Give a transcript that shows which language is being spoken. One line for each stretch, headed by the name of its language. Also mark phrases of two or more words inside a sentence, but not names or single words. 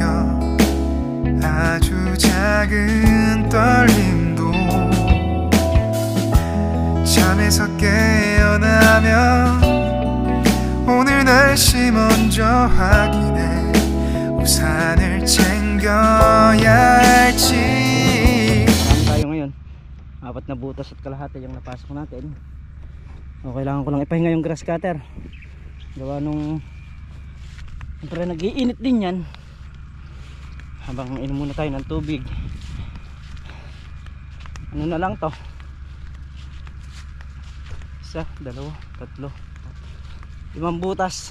Korean: 아주 작은 떨림도 잠에서 깨어나면 오늘 날씨 먼저 확인해. 우산을 챙겨야 할지.
Filipino: Saan tayo ngayon? 4 na butas at kalahati yung napasok natin. Kailangan ko lang ipahinga yung
English: grass cutter.
Filipino: Gawa nung siyempre nag-iinit din yan. Habang inom muna tayo ng tubig. Ano na lang to? 1, 2, 3, 5 butas.